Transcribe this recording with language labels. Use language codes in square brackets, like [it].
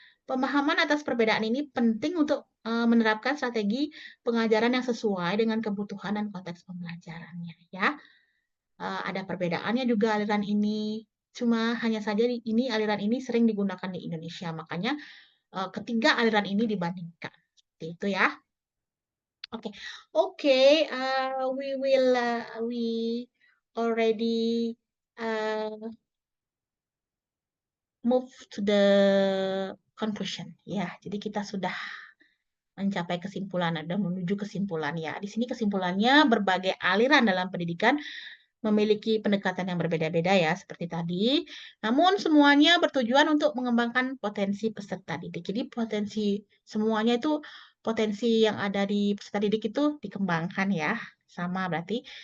[id] Pemahaman atas perbedaan ini penting untuk menerapkan strategi pengajaran yang sesuai dengan kebutuhan dan konteks pembelajarannya. Ya, ada perbedaannya juga aliran ini. Cuma hanya saja ini aliran ini sering digunakan di Indonesia. Makanya ketiga aliran ini dibandingkan. Seperti itu ya. Oke, oke. [en] We already move to the conclusion. [id] Ya, jadi kita sudah mencapai kesimpulan, ada menuju kesimpulan ya. Di sini kesimpulannya berbagai aliran dalam pendidikan memiliki pendekatan yang berbeda-beda ya, seperti tadi. Namun semuanya bertujuan untuk mengembangkan potensi peserta didik. Jadi potensi semuanya itu potensi yang ada di peserta didik itu dikembangkan ya, sama berarti.